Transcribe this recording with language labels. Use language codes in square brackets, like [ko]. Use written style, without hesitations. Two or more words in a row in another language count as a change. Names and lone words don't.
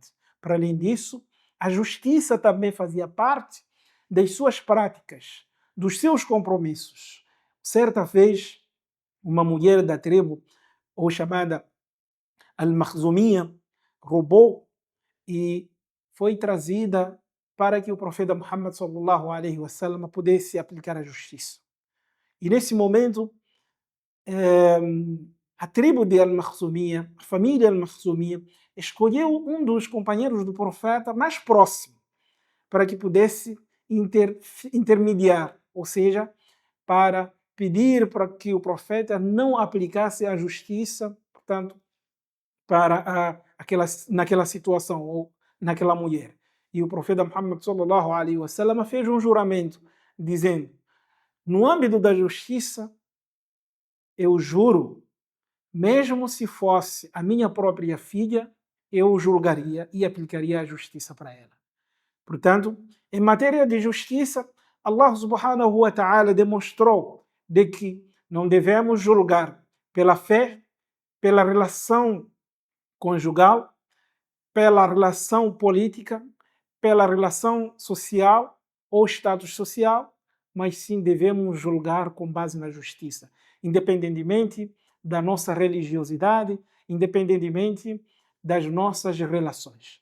[pt] Para além disso, a justiça também fazia parte das suas práticas, dos seus compromissos. Certa vez, uma mulher da tribo, ou chamada Al-Makhzumiyya, roubou e foi trazida para que o profeta Muhammad [ar] صلى الله عليه وسلم [pt] pudesse aplicar a justiça. E nesse momento, a tribo de Al-Makhzumiyya, a família Al-Makhzumiyya, escolheu um dos companheiros do profeta mais próximo para que pudesse intermediar, ou seja, para pedir para que o profeta não aplicasse a justiça, portanto, naquela situação ou naquela mulher. E o profeta Muhammad [ar] صلى الله عليه وسلم [pt] fez um juramento dizendo: no âmbito da justiça, eu juro, mesmo se fosse a minha própria filha, eu julgaria e aplicaria a justiça para ela. Portanto, em matéria de justiça, Allah [ar] سبحانه وتعالى [pt] demonstrou de que não devemos julgar pela fé, pela relação conjugal, pela relação política, pela relação social ou status social, mas sim devemos julgar com base na justiça, independentemente da nossa religiosidade, independentemente das nossas relações.